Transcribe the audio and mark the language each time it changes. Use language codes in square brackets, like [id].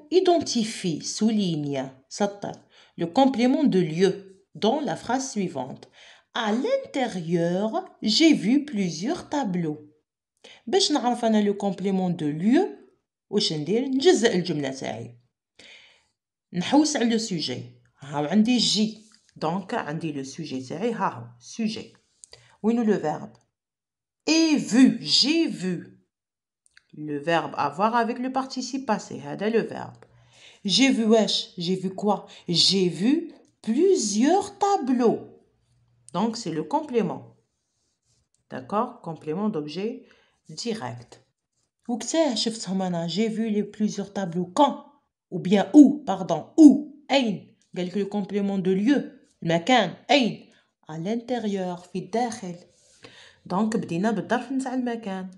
[fr] Identifie, souligne, [ar] سطر [fr] le complément de lieu dans la phrase suivante. À l'intérieur, j'ai vu plusieurs tableaux. [ar] باش نعرف أنا le complément de lieu واش ندير؟ نجزأ الجملة تاعي. نحوس على le sujet. هاو عندي جي. دونك عندي le sujet تاعي هاهو sujet. وينو [fr] le verbe? Et vu, j'ai vu. Le verbe avoir avec le participe passé. [ar] هذا [fr] le verbe. J'ai vu wesh. J'ai vu quoi? J'ai vu plusieurs tableaux. Donc, c'est le complément. D'accord? Complément d'objet direct. [ar] وقتاه شفتهم أنا. [fr] J'ai vu les plusieurs tableaux. Quand? Ou bien où? Pardon. Où? [ar] أين? قال لك le complément de lieu. المكان. أين? [fr] À l'intérieur. [ar] في الداخل. Donc, بدينا بالظرف نتاع المكان.